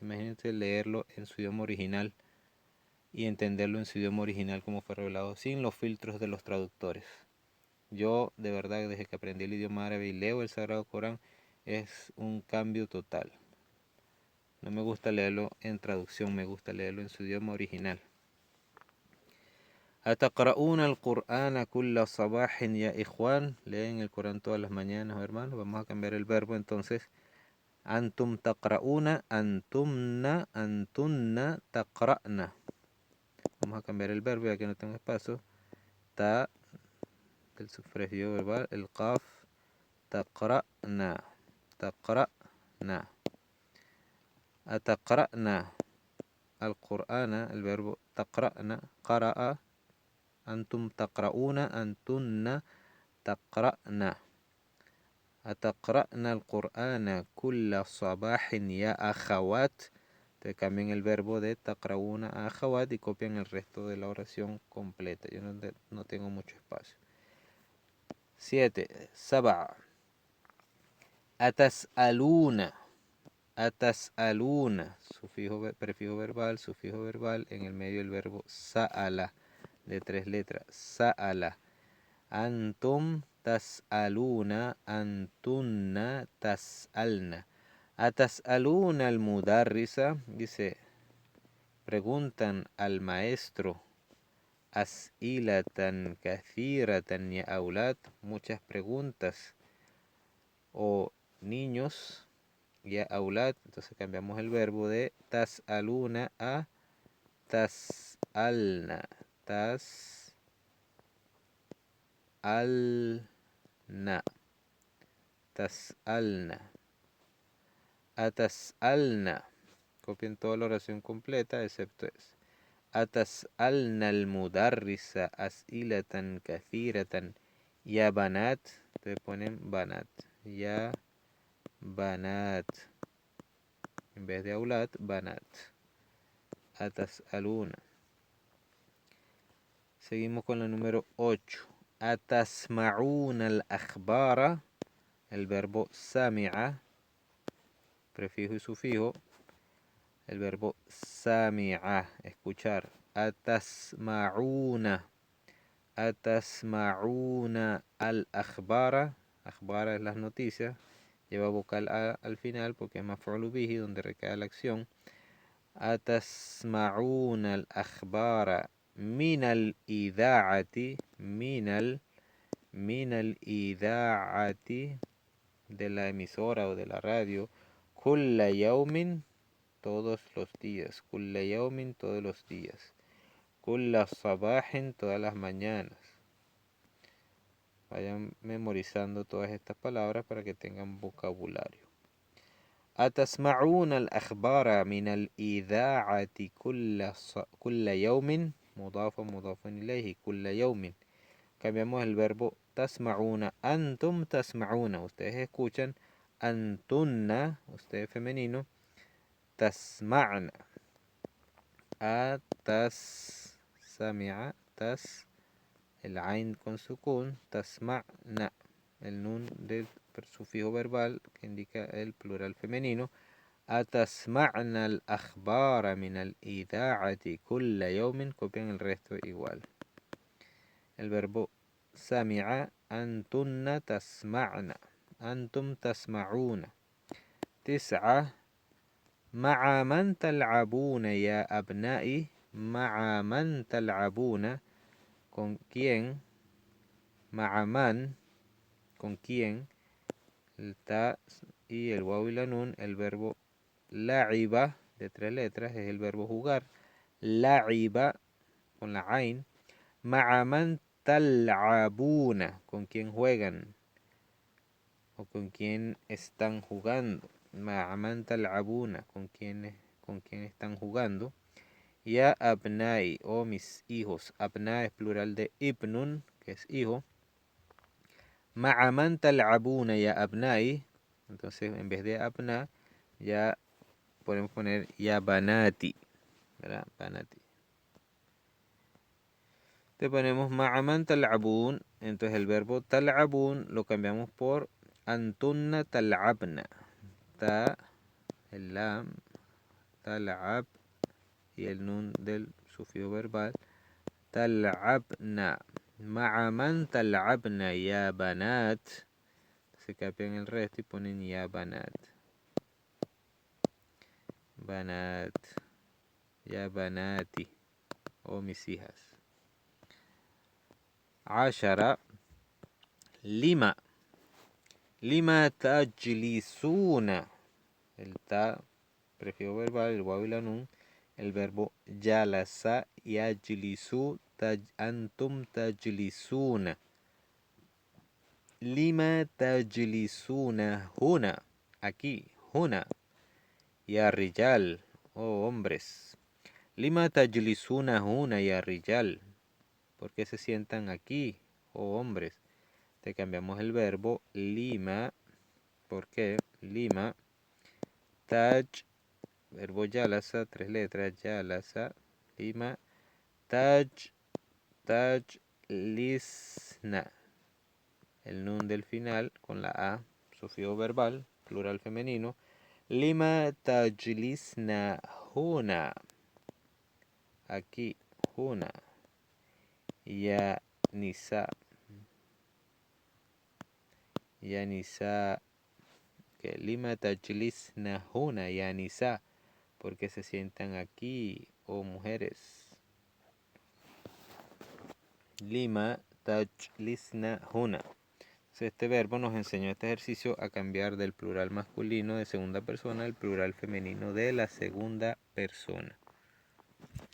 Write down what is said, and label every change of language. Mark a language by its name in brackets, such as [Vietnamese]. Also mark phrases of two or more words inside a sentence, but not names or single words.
[Spanish] Imagínense leerlo en su idioma original y entenderlo en su idioma original como fue revelado, sin los filtros de los traductores. Yo, de verdad, desde que aprendí el idioma árabe y leo el Sagrado Corán, es un cambio total. No me gusta leerlo en traducción, me gusta leerlo en su idioma original. [Arabic] أتقرؤون القرآن كل صباح يا إخوان. [Spanish] Leen el Corán todas las mañanas, hermanos. Vamos a cambiar el verbo entonces. [Arabic] أنتم تقرؤون, أنتمنا, أنتن تقرأنا. [Spanish] Vamos a cambiar el verbo ya que no tengo espacio. Ta del sufijo verbal, el qaf, [Arabic] تقرأن، تقرأن. أتقرأن القرآن, [Spanish] el verbo [Arabic] تقرأن، قرأ، أنتم تقرؤون، أنتن تقرأن. أتقرأن القرآن كل صباح يا أخوات. [Spanish] Te cambian el verbo de taqra'una a akhawat y copian el resto de la oración completa. Yo no tengo mucho espacio. 7. [Arabic] سبعة. أتسألون. Atas'aluna. [Spanish] Prefijo verbal, en el medio el verbo sa'ala, de 3 letras. [Arabic] سأل. أنتم تسألون، أنتن تسألن. أتسألون المدرسة, [Spanish] dice, preguntan al maestro. [Arabic] أسئلة كثيرة يا أولاد, [Spanish] muchas preguntas, o niños, [Arabic] يا أولاد. [Spanish] Entonces cambiamos el verbo de tas'aluna a [Arabic] تسألن، تسألن، تسألن، أتسألن. [Spanish] Copien toda la oración completa excepto eso. [Arabic] أتسألن المدرسة أسئلة كثيرة يا بنات. [Spanish] Te ponen [Arabic] بنات، يا بنات, [Spanish] en vez de aulad, banat. Atas'aluna. Seguimos con la número 8. [Arabic] أتسمعون الأخبار, [Spanish] el verbo sami'a, prefijo y sufijo. El verbo sami'a, escuchar. [Arabic] أتسمعون. أتسمعون الأخبار. [Spanish] Akhbara es las noticias. Lleva vocal a al final porque es [Arabic] مفعول به, [Spanish] donde recae la acción. [Arabic] أتسمعون الأخبار من الإذاعة. من الإذاعة, [Spanish] de la emisora o de la radio. [Arabic] كل يوم, [Spanish] todos los días. [Arabic] كل يوم, [Spanish] todos los días. [Arabic] كل صباح, [Spanish] todas las mañanas. Vayan memorizando todas estas palabras para que tengan vocabulario. [Arabic] أتسمعون الأخبار من الإذاعة كل يوم. مضاف إليه، كل يوم. [Spanish] Cambiamos el verbo tasma'una. [Arabic] أنتم تسمعون. [Spanish] Ustedes escuchan. Antunna, usted femenino. Tasma'na. Sami'a, el ain con sukun, tasma'na, el nun del sufijo verbal que indica el plural femenino. [Arabic] أتسمعن الأخبار من الإذاعة كل يوم. [Spanish] Copian el resto igual. El verbo sami'a, [Arabic] أنتن تسمعن، أنتم تسمعون. [Spanish] 9. [Arabic] مع من تلعبون يا أبنائي. مع من تلعبون, [Spanish] con quién, [Arabic] مع من, [Spanish] con quién, el ta y el waw y la nun, el verbo la'iba, de 3 letras, es el verbo jugar, la'iba, con la ain, [Arabic] مع من tal'abuna, [Spanish] con quién juegan, o con quién están jugando, [Arabic] مع من تلعبون, [Spanish] con quién están jugando, [Arabic] يا أبنائي, [Spanish] o mis hijos, abna es plural de ibnun, que es hijo, [Arabic] مع من تلعبون يا أبنائي, [Spanish] entonces en vez de abna, ya podemos poner [Arabic] يا بناتي, [Spanish] ¿verdad? Banati. Te ponemos [Arabic] مع من تلعبون, [Spanish] entonces el verbo tal'abun lo cambiamos por [Arabic] أنتن تلعبن. [Spanish] Ta, el lam, tal'ab y el nun del sufijo verbal, [Arabic] tal'abna. مع من تلعبن يا بنات. [Spanish] Se cambian el resto y ponen [Arabic] يا بنات. بنات. يا بناتي. [Spanish] O mis hijas. 10. [Arabic] لم. لم تجلسون. [Spanish] El ta, prefijo verbal, el waw y la nun. El verbo [Arabic] جلس يجلس أنتم تجلسون. لم تجلسون هنا. [Spanish] Aquí, huna. [Arabic] يا رجال, [Spanish] oh hombres. [Arabic] لم تجلسون هنا يا رجال. [Spanish] ¿Por qué se sientan aquí, oh hombres? Te cambiamos el verbo lima. ¿Por qué? Lima. Taj, verbo jalasa, 3 letras, jalasa. [Arabic] لم. تجلسن. [Spanish] El nun del final con la a, sufijo verbal, plural femenino. [Arabic] لم تجلسن هنا. [Spanish] Aquí, [Arabic] هنا. يا نساء. يا نساء. Que لم تجلسن هنا يا نساء. [Spanish] Porque se sientan aquí, oh mujeres. [Arabic] لم تجلسن هنا. [Spanish] Este verbo nos enseñó este ejercicio a cambiar del plural masculino de segunda persona al plural femenino de la segunda persona.